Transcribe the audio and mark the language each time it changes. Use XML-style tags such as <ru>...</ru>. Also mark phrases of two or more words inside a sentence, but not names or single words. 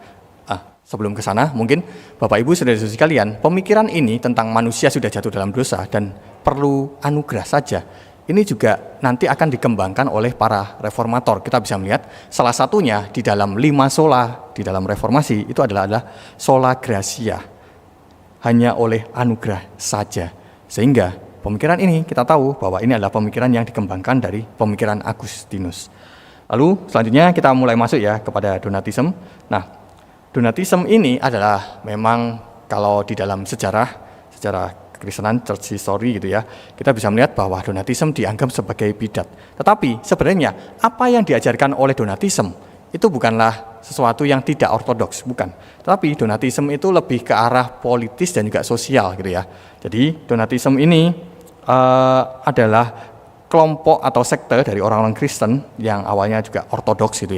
<id>Sebelum ke sana, mungkin Bapak Ibu saudara-saudari sekalian, pemikiran ini tentang manusia sudah jatuh dalam dosa dan perlu anugerah saja, ini juga nanti akan dikembangkan oleh para reformator. Kita bisa melihat salah satunya di dalam 5 sola di dalam reformasi itu adalah</id> <la>sola gratia,</la> <id>hanya oleh anugerah saja. Sehingga pemikiran ini kita tahu bahwa ini adalah pemikiran yang dikembangkan dari pemikiran Agustinus. Lalu selanjutnya kita mulai masuk ya kepada Donatisme. Nah, Donatisme ini adalah memang kalau di dalam sejarah Kekristenan,</id> <en>church history</en> <id>gitu ya, kita bisa melihat bahwa Donatisme dianggap sebagai bidat. Tetapi sebenarnya apa yang diajarkan oleh Donatisme itu bukanlah sesuatu yang tidak ortodoks, bukan. Tetapi Donatisme itu lebih ke arah politis dan juga sosial gitu ya. Jadi Donatisme ini adalah kelompok atau sekte dari orang-orang Kristen yang awalnya juga ortodoks gitu ya.</id>